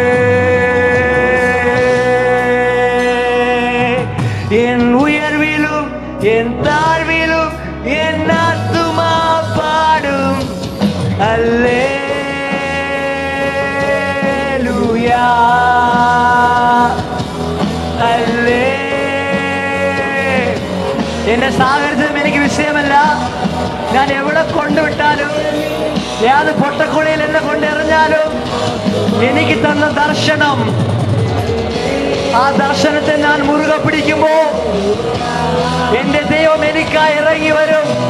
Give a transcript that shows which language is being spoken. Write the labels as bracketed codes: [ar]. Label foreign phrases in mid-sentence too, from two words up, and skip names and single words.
[ta] என் உயர்விலும் என் தாழ்விலும் என் ஆத்துமா பாடும் அல்லேலூயா அல்லே. [ml] എന്നെ സാഹചര്യം എനിക്ക് വിഷയമല്ല. ഞാൻ എവിടെ കൊണ്ടുവിട്ടാലും ഏത് പൊട്ടക്കുളിയിൽ എന്നെ കൊണ്ടെറിഞ്ഞാലും എനിക്ക് തന്ന ദർശനം, ആ ദർശനത്തെ ഞാൻ മുറുകെ പിടിക്കുമ്പോ എന്റെ ദൈവം എനിക്കായി ഇറങ്ങി വരും.